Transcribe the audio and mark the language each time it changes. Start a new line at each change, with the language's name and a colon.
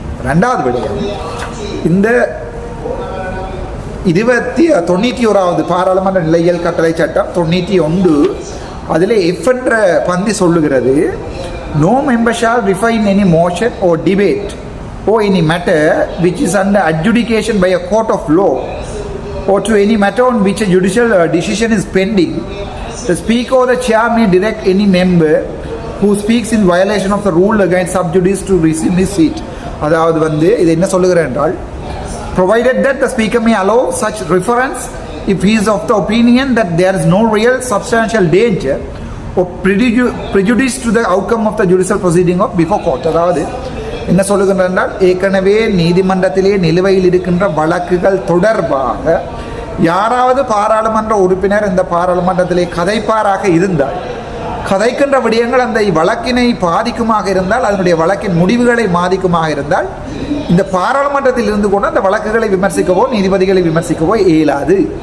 Tamil: 2வது விடயம், இந்த 91வது பாராளுமன்ற நிலையியல் கட்டளை சட்டம் 91 அதில் எஃப் என்ற பந்தி சொல்லுகிறது,
English: No member shall refine any motion or debate or any matter which is under adjudication by a court of law or to any matter on which a judicial decision is pending. The speaker or the chair may direct any member who speaks in violation of the rule against sub judice to resume his seat.
Tamil: அதாவது இது என்ன சொல்லுகிறேன் என்றால்,
English: provided that the speaker may allow such reference if he is of the opinion that there is no real substantial danger or prejudice to the outcome of the judicial proceeding of before court.
Tamil: அதாவது என்ன சொல்லுகின்ற என்றால், ஏற்கனவே நீதிமன்றத்திலே நிலுவையில் இருக்கின்ற வழக்குகள் தொடர்பாக யாராவது பாராளுமன்ற உறுப்பினர் இந்த பாராளுமன்றத்திலே கதைப்பாராக இருந்தால், கதைக்கின்ற விடயங்கள் அந்த வழக்கினை பாதிக்குமாக இருந்தால், அதனுடைய வழக்கின் முடிவுகளை பாதிக்குமாக இருந்தால், இந்த பாராளுமன்றத்தில் இருந்து கொண்டு அந்த வழக்குகளை விமர்சிக்கவோ நீதிபதிகளை விமர்சிக்கவோ இயலாது.